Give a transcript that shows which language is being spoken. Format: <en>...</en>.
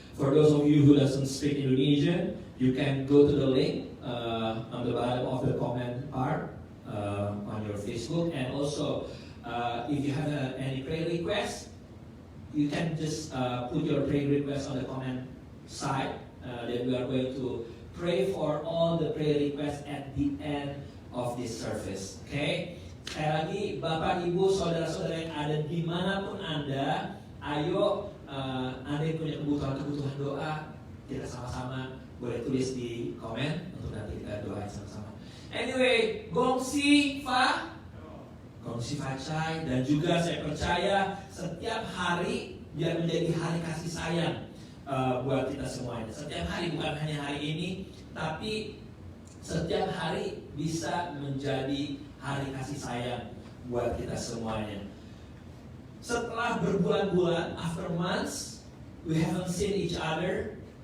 <en>For those of you who doesn't speak Indonesian, you can go to the link on the bottom of the comment part on your Facebook, and also if you have any prayer request, you can just put your prayer request on the comment side. That we are going to pray for all the prayer requests at the end of this service. Okay?</en> <id>Sekali lagi, Bapak, Ibu, saudara-saudara yang ada dimanapun Anda, ayo Anda yang punya kebutuhan doa, kita sama-sama boleh tulis di komen untuk nanti kita doain sama-sama. Anyway, Gongsi Facai, dan juga saya percaya setiap hari biar menjadi hari kasih sayang buat kita semuanya. Setiap hari, bukan hanya hari ini, tapi setiap hari bisa menjadi hari kasih sayang buat kita semuanya. Setelah berbulan-bulan,</id> <en>after months, we haven't seen each other.</en>